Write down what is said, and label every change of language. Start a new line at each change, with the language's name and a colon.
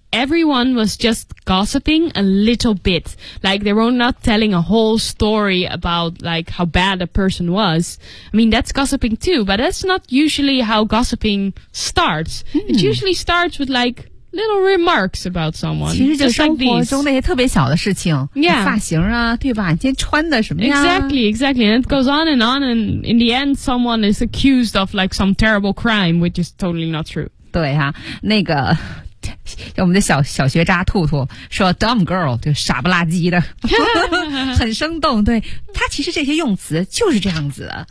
English: Everyone was just gossiping a little bit. Like they were not telling a whole story about like how bad a person was. I mean, that's gossiping too, but that's not usually how gossiping starts. It usually starts with like little remarks about someone.
Chinese: 其实就生活中那些特别小的事情。
English: Yeah.
Chinese: 发型啊对吧今天穿的什么呀
English: Exactly, exactly. And it goes on and on. And in the end, someone is accused of like some terrible crime, which is totally not true.
Chinese: 对啊那个我们的小学渣兔兔说
English: dumb girl
Chinese: 就傻不拉几的很生动对他其实这些用词就是这样子、